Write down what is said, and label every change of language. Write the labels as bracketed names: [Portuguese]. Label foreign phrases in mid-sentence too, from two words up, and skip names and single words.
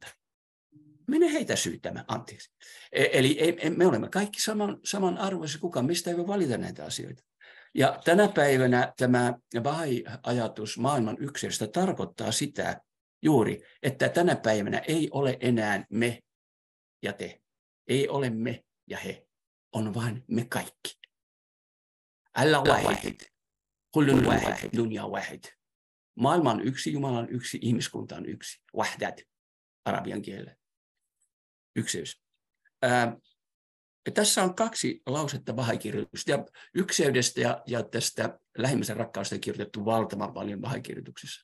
[Finnish] Mene heitä syyttämään, anteeksi. Eli me olemme kaikki samanarvoisia, kukaan mistä ei voi valita näitä asioita. Ja tänä päivänä tämä Bahai-ajatus maailman ykseydestä tarkoittaa sitä juuri, että tänä päivänä ei ole enää me ja te. Ei ole me ja he. On vain me kaikki. [Arabic] الله واحد، كل واحد، دنيا واحد. [Finnish] Maailma on yksi, Jumala on yksi, ihmiskunta on yksi. Wahdat, arabian kielellä. Ykseys. Tässä on 2 lausetta Bahai-kirjoituksesta. Ja ykseydestä ja tästä lähimmäisen rakkaudesta on kirjoitettu valtavan paljon Bahai-kirjoituksissa.